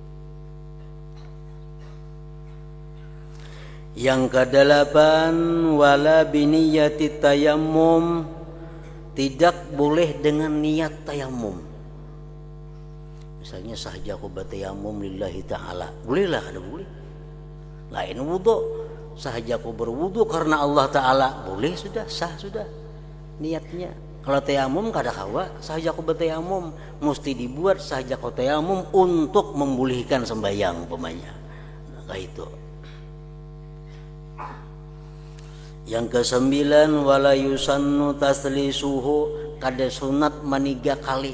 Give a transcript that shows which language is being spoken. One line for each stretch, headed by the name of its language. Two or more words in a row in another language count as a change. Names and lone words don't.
Indonesian: Yang kedelapan,
Arabic: ولا بنية التيمم,
Indonesian: tidak boleh dengan niat tayamum. Misalnya sahja aku bertayamum
Arabic: لله تعالى,
Indonesian: bolehlah, ada boleh. Lain wudu, sahja aku berwudu karena Allah Ta'ala, boleh, sudah sah sudah niatnya. Kalau tayamum kada kawa, sahja aku bertayamum mesti dibuat sahja aku tayamum untuk memulihkan sembahyang umpamanya. Nah, kayak itu. Yang kesembilan,
Arabic: ولا يسن تثليثه,
Banjar: kada sunat maniga kali.